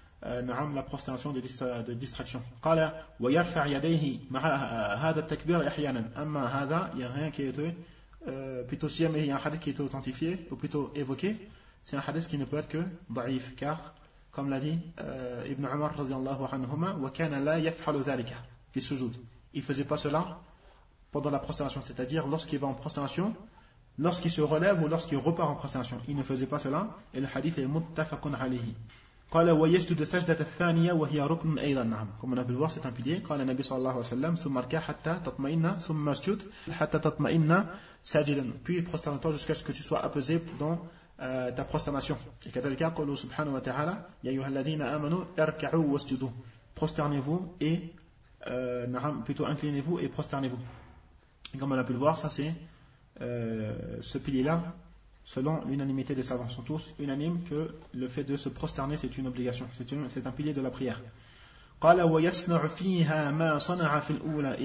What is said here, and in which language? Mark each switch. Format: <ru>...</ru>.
<fr>نعم la prostration de distraction.</fr> <ar>قال ويرفع يديه مع هذا التكبير احيانا اما هذا</ar> <fr>il y a rien qui est plutôt si il y a un hadith qui est authentifié ou plutôt évoqué, c'est un hadith qui ne peut être que ضعيف, car comme l'a dit Ibn Umar رضي الله عنهما</fr> <ar>وكان لا يفعل ذلك في السجود,</ar> <fr>il faisait pas cela pendant la prostration, c'est-à-dire lorsqu'il va en prostration, lorsqu'il se relève ou lorsqu'il repart en prostration, il ne faisait pas cela, et le hadith est متفق عليه.</fr> <ar>قال ويسجد السجدة الثانية وهي ركن أيضا نعم. كما نبي الواسطة تنبيه. قال النبي صلى الله عليه وسلم ثم اركع حتى تطمئن ثم اسجد حتى تطمئن ساجدا.</ar> <fr>puis prosterne-toi jusqu'à ce que tu sois apaisé dans ta prosternation.</fr> <ar>et كذلك قال سبحانه وتعالى يا أيها الذين آمنوا اركعوا واسجدوا.</ar> <fr>prosternez-vous et نعم plutôt inclinez-vous et prosternez-vous. comme on a pu le voir, ça c'est ce pilier là. Selon l'unanimité des savants, sont tous unanimes que le fait de se prosterner, c'est une obligation. C'est un pilier de la prière.</fr> <ar>قال ويصنع فيها ما صنع في الأولى.</ar>